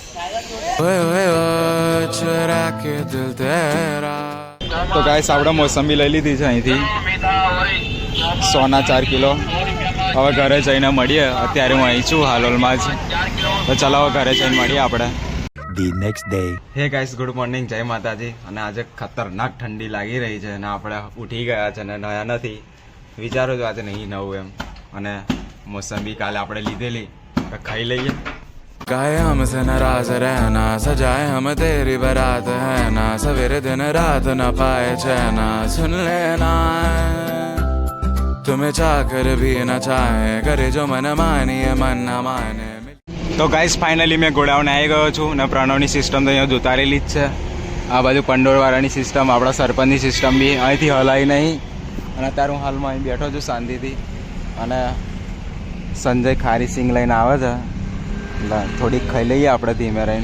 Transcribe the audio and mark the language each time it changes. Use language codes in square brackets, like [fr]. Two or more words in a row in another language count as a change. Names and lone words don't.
[gu] તો ગાઈસ આપણે મોસંબી લઈ લીધી છે અહીંથી 100 4 કિલો. હવે ઘરે જઈને મળીએ. અત્યારે હું અહીં છું હાલોલમાં જ. તો ચલાવો ઘરે જઈને મળીએ આપણે. [en] The next day. hey guys good morning, [gu] જય માતાજી. અને આજે ખતરનાક ઠંડી લાગી રહી છે અને આપણે ઉઠી ગયા છે અને નયા નથી. વિચારો છો આજે નહીં નવું એમ. અને મોસંબી કાલે આપણે લીધેલી તો ખાઈ લઈએ. [hi] काहे हमसे नाराज रहना, सजाए हम तेरी बारात है ना, सवेरे दिन रात न पाए चैना, सुन लेना तुम्हें चाकर भी न चाहे, करे जो मन मानिए मन न माने. [gu] તો [en] guys finally [gu] મેં ગોડાઉન આવી ગયો છું અને પ્રણવની સિસ્ટમ તો અહીંયા ઉતારેલી જ છે. આ બાજુ પંડોળવાળાની સિસ્ટમ, આપણા સરપંચની સિસ્ટમ બી અહીંથી હલાવી નહીં. અને અત્યારે હું હાલમાં અહીં બેઠો છું શાંતિથી અને સંજય ખારી સિંગ લઈને આવે છે એટલે થોડીક ખાઈ લઈએ આપણે ધીમે રહીને.